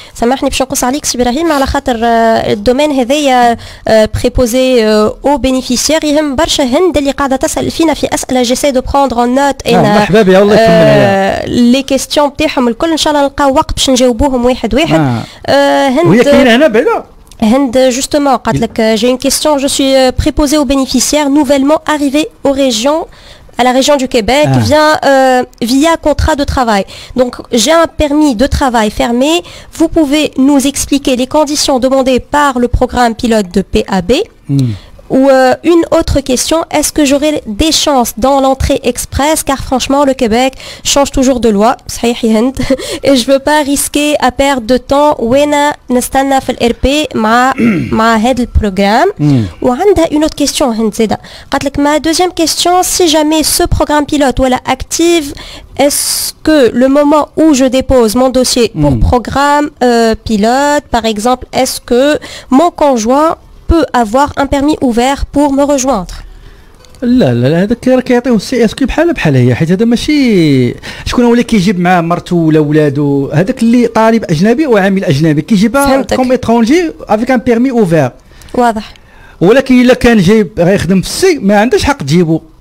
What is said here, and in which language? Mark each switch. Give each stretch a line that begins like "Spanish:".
Arabic: سامحني باش نقص عليك سي ابراهيم على خاطر الدومين هذايا بريبوزي او بينيفيسيير يهم برشا هند اللي قاعده تسال فينا في اسئله جيسي دو بروندر اون نوت. مرحبا بها الله يكملها لي كيستيون تاعهم الكل ان شاء الله نلقاو وقت باش نجاوبوهم واحد هند وهي كاينه هنا بعدا.
French: Justement, j'ai une question. Je suis préposée aux bénéficiaires nouvellement arrivés aux régions, à la région du Québec, via contrat de travail. Donc, j'ai un permis de travail fermé. Vous pouvez nous expliquer les conditions demandées par le programme pilote de PAB. Ou une autre question, est-ce que j'aurai des chances dans l'entrée express car franchement le Québec change toujours de loi et je veux pas risquer à perdre de temps
Arabic: وانا نستنى في الار بي مع هذا البروغرام.
French: وعندها une autre question
Arabic: هند زاده قالت لك
French: ma deuxième question si jamais ce programme pilote ولا active est-ce que le moment où je dépose mon dossier pour programme pilote par exemple est-ce que mon conjoint peut avoir un permis ouvert pour me rejoindre.
Arabic: لا هذاك راه كيعطيوه السي اس كي بحال هي حيت هذا ماشي شكون هو اللي كيجيب معاه مرته ولا ولادو. هذاك اللي طالب اجنبي وعامل اجنبي كيجيبها كوم اترونجي افيك ان بيرمي اوفير. واضح. ولكن الا كان جايب غيخدم في السي ما عندوش حق تجيبو.